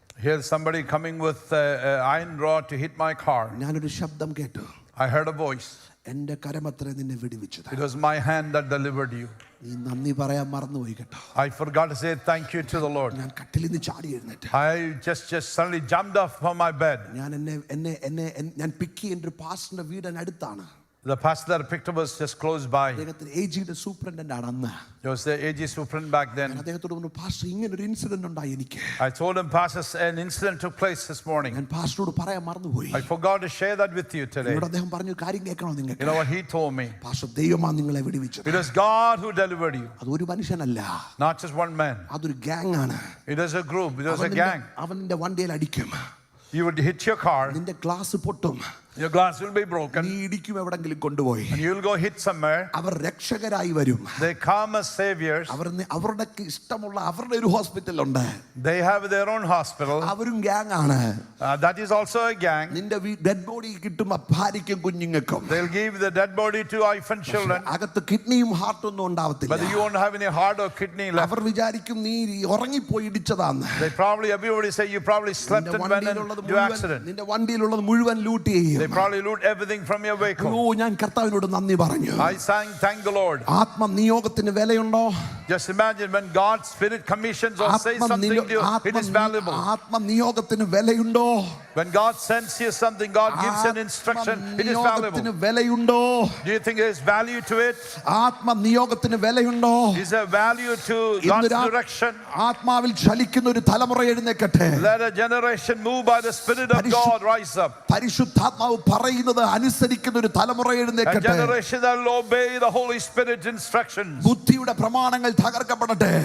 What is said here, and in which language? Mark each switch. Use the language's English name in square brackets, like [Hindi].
[English] Here's somebody coming with an iron rod to hit my car. [Malayalam] ഞാനൊരു ശബ്ദം കേട്ടു. [English] I heard a voice. [Malayalam] എൻ്റെ കരമത്രേ നിന്നെ വിടുവിച്ചത്. [English] It was my hand that delivered you. [Malayalam] നീ നന്ദി പറയാൻ മറന്നുപോയി കേട്ടോ. [English] I forgot to say thank you to the Lord. [Malayalam] ഞാൻ കട്ടിലിൽ നിന്ന് ചാടി എഴുന്നേറ്റ്. [English] I just suddenly jumped off from my bed. [Malayalam] ഞാൻ പിക്ക് ചെയ്യേണ്ട ഒരു പാസ്റ്ററിന്റെ വീടിനടുത്താണ്. [English] The pastor that I picked up was just close by. [Malayalam] അദ്ദേഹത്തിന് AGയുടെ സൂപ്രണ്ടന്റ് ആണ് അന്ന്. [English] He was the AG superintendent back then. [Malayalam] അദ്ദേഹത്തോട് പറഞ്ഞു, പാസ്റ്റർ ഇങ്ങനെ ഒരു ഇൻസിഡന്റ് ഉണ്ടായി എനിക്ക്. [English] I told him, Pastor, an incident took place this morning. [Malayalam] ഞാൻ പാസ്റ്ററോട് പറയാൻ മറന്നുപോയി. [English] I forgot to share that with you today. [Malayalam] എന്നോട് അദ്ദേഹം പറഞ്ഞു, കാര്യം കേൾക്കണോ നിങ്ങൾക്ക്? [English] You know what he told me? [Malayalam] Pastor ദൈവമാണ് നിങ്ങളെ വിടുവിച്ചത്. [English] It was God who delivered you. [Malayalam] അതൊരു മനുഷ്യനല്ല. [English] Not just one man. [Malayalam] അതൊരു ഗ്യാങ് ആണ്. [English] It was a group. It was a gang. [Malayalam] അവൻ നിന്റെ വണ്ടിയിൽ അടിക്കും. [English] You would hit your car. [Malayalam] നിന്റെ ഗ്ലാസ് പൊട്ടും. [English] Your glass will be broken. [Malayalam] നീ ഇടിക്കും എവിടെങ്കിലും കൊണ്ടുപോയി. [English] And you'll go hit somewhere. [Malayalam] അവർ രക്ഷകരായി വരും. [English] They come as saviors. [Malayalam] അവരുടെ ഇഷ്ടമുള്ള അവരുടെ ഒരു ഹോസ്പിറ്റൽ ഉണ്ട്. [English] They have their own hospital. [Malayalam] അവരും ഗ്യാങ് ആണ്. [English] That is also a gang. [Malayalam] നിന്റെ ഡെഡ് ബോഡി കിട്ടും ഭാര്യയ്ക്കും കുഞ്ഞുങ്ങൾക്കും. [English] They'll give the dead body to wife and children. [Malayalam] അകത്ത് കിഡ്നിയും ഹാർട്ടും ഒന്നും ഉണ്ടാവത്തില്ല. [English] But you won't have any heart or kidney left. [Malayalam] അവർ വിചാരിക്കും നീ ഉറങ്ങിപ്പോയി ഇടിച്ചതാന്ന്. [English] They probably, everybody say you probably slept and went into accident. [Malayalam] നിന്റെ വണ്ടിയിലുള്ളത് മുഴുവൻ ലൂട്ട് ചെയ്യും. [English] They probably loot everything from your vehicle. [Malayalam] ഓ, ഞാൻ കർത്താവിനോട് നന്ദി പറഞ്ഞു. [English] I thank the Lord. [Malayalam] ആത്മനിയോഗത്തിന് വിലയുണ്ടോ? [English] Just imagine when God's Spirit commissions or says something to you, it is valuable. [Malayalam] ആത്മനിയോഗത്തിന് വിലയുണ്ടോ? [English] When God sends you something, God gives an instruction, it is valuable. [Malayalam] ആത്മനിയോഗത്തിന് വിലയുണ്ടോ? [English] Do you think there is value to it? [Malayalam] ആത്മനിയോഗത്തിന് വിലയുണ്ടോ? [English] Is there value to God's direction? [Malayalam] ആത്മാവിൽ ചലിക്കുന്ന ഒരു തലമുറ എഴുന്നേൽക്കട്ടെ. [English] Let a generation moved by the Spirit of God rise up. [Malayalam] പരിശുദ്ധാത്മാവ് പറയുന്നത് അനുസരിക്കുന്ന ഒരു തലമുറ [English] A [Malayalam] എഴുന്നേൽക്കട്ടെ. [English] generation that will obey the Holy Spirit's instructions. [Malayalam] ബുദ്ധിയുടെ പ്രമാണങ്ങൾ തകർക്കപ്പെടട്ടെ.